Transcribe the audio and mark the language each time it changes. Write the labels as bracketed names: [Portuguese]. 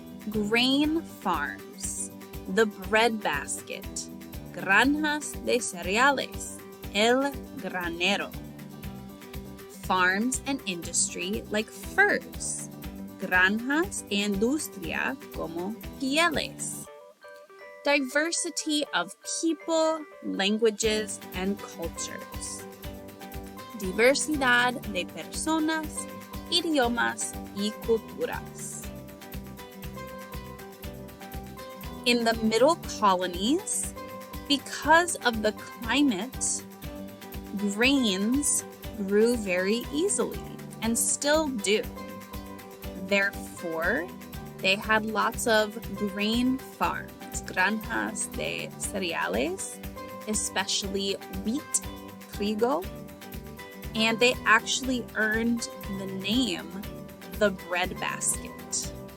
[English] Grain farms, the breadbasket, [Spanish] granjas de cereales, el granero. [English] Farms and industry like furs, [Spanish] granjas e industria como pieles. [English] Diversity of people, languages, and cultures. [Spanish] Diversidad de personas, idiomas y culturas. [English] In the middle colonies, because of the climate, grains grew very easily and still do. Therefore, they had lots of grain farms, [Spanish] granjas de cereales, [English] especially wheat, trigo, and they actually earned the name the breadbasket.